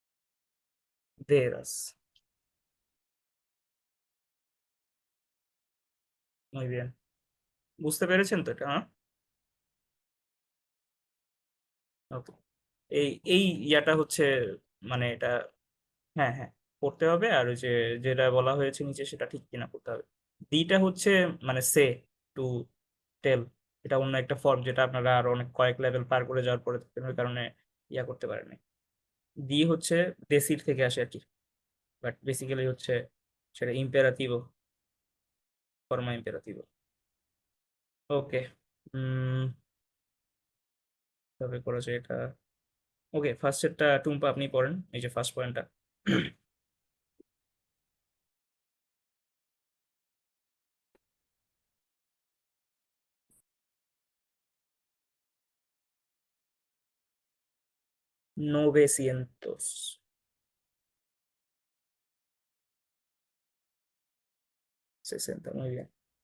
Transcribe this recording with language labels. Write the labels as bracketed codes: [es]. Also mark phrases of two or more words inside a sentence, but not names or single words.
[es] dedas, muy bien, [bn] বুঝতে পেরেছেন তো এটা? হ্যাঁ, ওকে। এই ইয়াটা হচ্ছে, মানে এটা, হ্যাঁ হ্যাঁ, করতে হবে। আর ওই যে যেটা বলা হয়েছে নিচে সেটা ঠিক কিনা করতে হবে। ডিটা হচ্ছে মানে সে [en] to tell, [bn] এটা অন্য একটা ফর্ম যেটা আপনারা আরো অনেক কয়েক লেভেল পার করে যাওয়ার পরে ওই কারণে ইয়া করতে পারেনি। ডি হচ্ছে ডেসির থেকে আসে আর কি, বাট বেসিক্যালি হচ্ছে সেটা [es] imperativo, forma imperativo. [bn] ওকে, তবে করা যায় এটা। ওকে, ফার্স্ট এরটা টুম্পা আপনি পড়েন, এই যে ফার্স্ট পয়েন্টটা। [es] Novecientos 60, muy bien.